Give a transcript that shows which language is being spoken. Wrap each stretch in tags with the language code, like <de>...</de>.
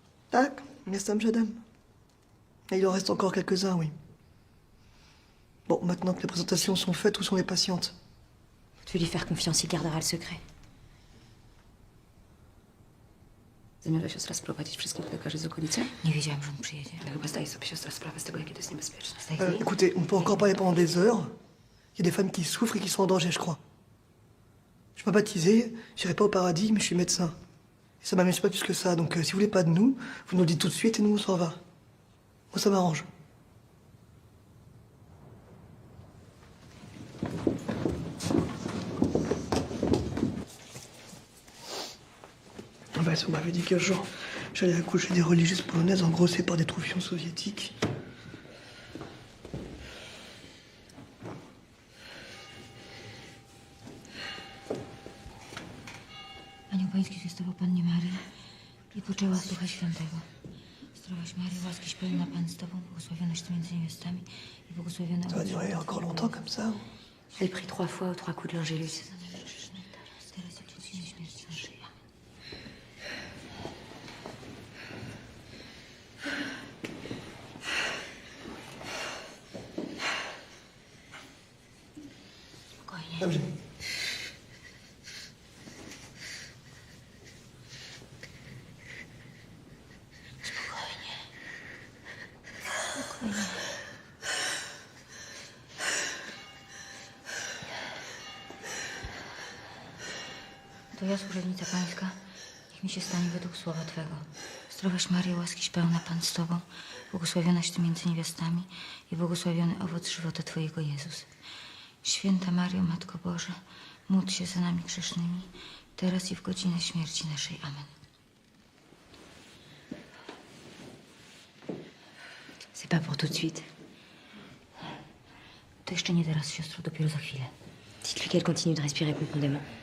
<fr>Tac, Nestam Jadam. Et il en reste encore quelques-uns, oui. Bon, maintenant que les présentations sont faites, où sont les patientes? Vous devez lui faire confiance, il gardera le secret.</fr> <pl>Zamierza siostra sprowadzić wszystkich lekarzy z okolicy? Nie wiedziałam, że on przyjedzie. Ale chyba zdaje sobie siostra sprawę z tego, jakie to jest niebezpieczne.</pl> <fr>Écoutez, on peut encore parler pendant des heures. Il y a des femmes qui souffrent et qui sont en danger, je crois. Je suis pas baptisé, j'irai pas au paradis, mais je suis médecin. Et ça m'amuse pas plus que ça, donc si vous voulez pas de nous, vous nous le dites tout de suite et nous on s'en va. Moi ça m'arrange. Bah, on m'avait dit qu'un jour, j'allais accoucher des religieuses polonaises engrossées par des troufions soviétiques.</fr> <pl>Anioł Pański zwiastował Pannie Marii i poczęła z Ducha Świętego. Zdrowaś Maryjo, łaskiś pełna Pan z Tobą, błogosławionaś Ty między niewiastami i błogosławiony</pl> <fr>Ça va durer encore longtemps comme ça? Je l'ai pris 3 fois aux 3 coups de l'Angélus.</fr> <pl>Teraz i w godzinę śmierci naszej. Amen. Spokojnie. Dobrze. To ja, służebnica Pańska, niech mi się stanie według słowa Twego. Zdrowaś Maryjo, łaskiś pełna Pan z Tobą, błogosławionaś Ty między niewiastami i błogosławiony owoc żywota Twojego, Jezus. Święta Maryjo, Matko Boża, módl się za nami grzesznymi, teraz i w godzinę śmierci naszej. Amen.</pl> <fr>C'est pas pour tout de suite.</fr> <pl>To jeszcze nie teraz, siostro, dopiero za chwilę.</pl> <fr>Dites-lui qu'elle continue de respirer profondément.</fr>